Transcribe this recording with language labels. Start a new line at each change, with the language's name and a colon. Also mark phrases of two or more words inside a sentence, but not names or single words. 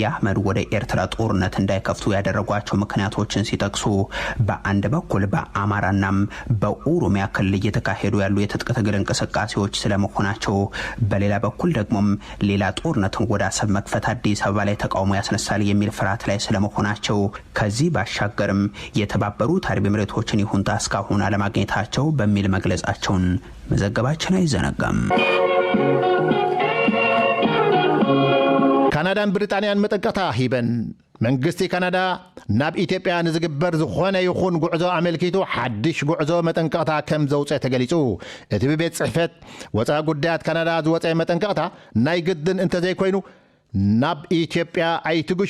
Amharic: አህመድ ወደ ኤርትራ ጦርነት እንዳይከፍቱ ያደረጓቸው ምክንያቶችን ሲጠቅሱ በአንድ በኩል በአማራናም በኦሮሚያ ክልል እየተካሄዱ ያሉ የትጥቅ ትግል እንቅስቃሴዎች ስለመሆናቸው፣ በሌላ በኩል ደግሞም ሌላ ጦርነትን ወደ አሰብ መክፈት አዲስ አበባ ላይ ተቃውሞ ያስነሳል የሚል ፍርሃት ላይ ስለመሆናቸው፣ ከዚህ ባሻገርም የተባበሩት አረብ ኤሚሬቶችን ይሁንታ እስካሁን አለማግኘታቸው በሚል መግለጻቸውን መዘገባችን አይዘነጋም።
Tigrinya: ካናዳን ብሪጣንያን መጠንቀታ ሂበን መንግስቲ ካናዳ ናብ ኢትዮጵያ ንዝግበር ዝኾነ ይኹን ጉዕዞ አመልኪቱ ሓድሽ ጉዕዞ መጠንቀቅታ ከም ዘውፅእ ተገሊጹ። እቲ ብቤት ጽሕፈት ወፃኢ ጉዳያት ካናዳ ዝወፀ መጠንቀቅታ ናይ ግድን እንተዘይኮይኑ ናብ ኢትዮጵያ ኣይትጉሹ